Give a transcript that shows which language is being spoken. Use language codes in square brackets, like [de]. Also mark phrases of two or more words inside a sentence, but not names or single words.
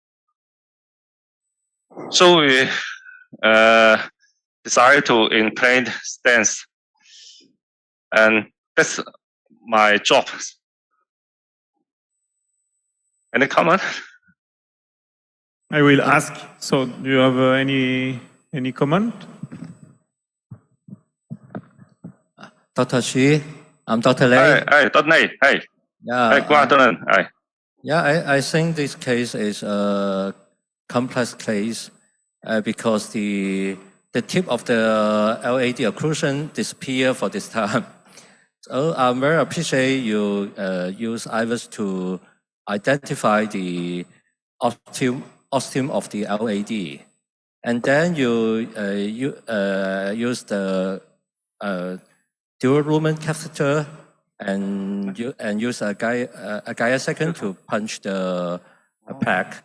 [en] So we decided to in plane stance and that's my job. Any comment? I will ask. So, do you have any comment? Dr. Xu, I'm Dr. Lei. Hey, Dr. Lei. Hey. Yeah. Hey, good afternoon. Hey. Yeah, I think this case is a complex case because the tip of the LAD occlusion disappeared for this time. So I'm very appreciate you use IVUS to identify the ostium of the LAD, and then you use the dual lumen catheter and use a Gaia second to punch the pack.